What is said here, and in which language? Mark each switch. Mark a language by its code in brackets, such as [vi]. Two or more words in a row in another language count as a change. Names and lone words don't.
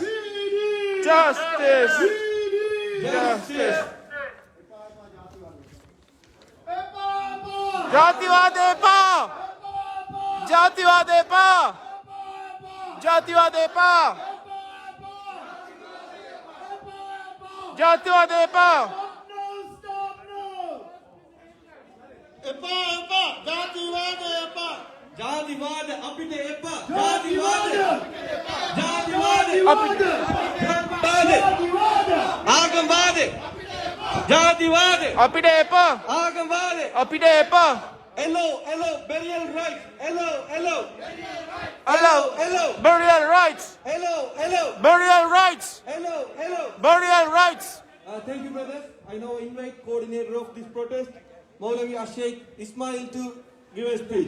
[en] Justice. Justice. [si] ජාතිවාද එපා ජාතිවාද එපා ජාතිවාද එපා ජාතිවාද එපා ජාතිවාද අපිට එපා ජාතිවාද ආගම්වාද ජාතිවාද අපිට එපා ආගම්වාද අපිට එපා [en] hello burial rights hello hello hello burial rights hello burial rights hello burial rights thank you brothers. I now invite coordinator of this protest Maulavi Sheikh Ismail to give a speech.